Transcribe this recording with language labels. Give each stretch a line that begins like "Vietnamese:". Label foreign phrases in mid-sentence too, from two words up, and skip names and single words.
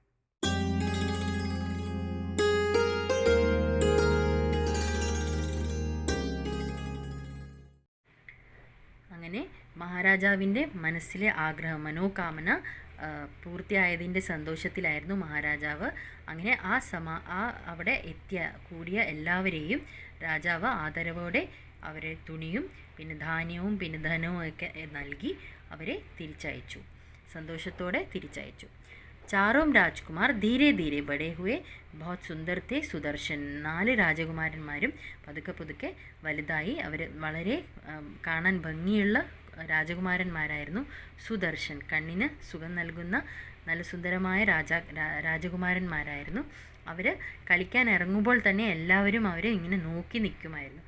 Malayalam: അങ്ങനെ മഹാരാജാവിൻ്റെ മനസ്സിലെ മനോകാമന പൂർത്തിയായതിൻ്റെ സന്തോഷത്തിലായിരുന്നു മഹാരാജാവ്. അങ്ങനെ അവിടെ കൂടിയ എല്ലാവരെയും രാജാവ് ആദരവോടെ അവരെ തുണിയും പിന്നെ ധാന്യവും പിന്നെ ധനവും ഒക്കെ നൽകി അവരെ തിരിച്ചയച്ചു, സന്തോഷത്തോടെ തിരിച്ചയച്ചു.
Hindi: चारों राजकुमार धीरे धीरे बड़े हुए, बहुत सुंदर थे सुदर्शन.
Malayalam: 4 രാജകുമാരന്മാരും പതുക്കെ പതുക്കെ വലുതായി. അവർ വളരെ കാണാൻ ഭംഗിയുള്ള രാജകുമാരന്മാരായിരുന്നു. സുദർശൻ, കണ്ണിന് സുഖം നൽകുന്ന നല്ല സുന്ദരമായ രാജകുമാരന്മാരായിരുന്നു. അവർ കളിക്കാൻ ഇറങ്ങുമ്പോൾ തന്നെ എല്ലാവരും അവരെ ഇങ്ങനെ നോക്കി നിൽക്കുമായിരുന്നു.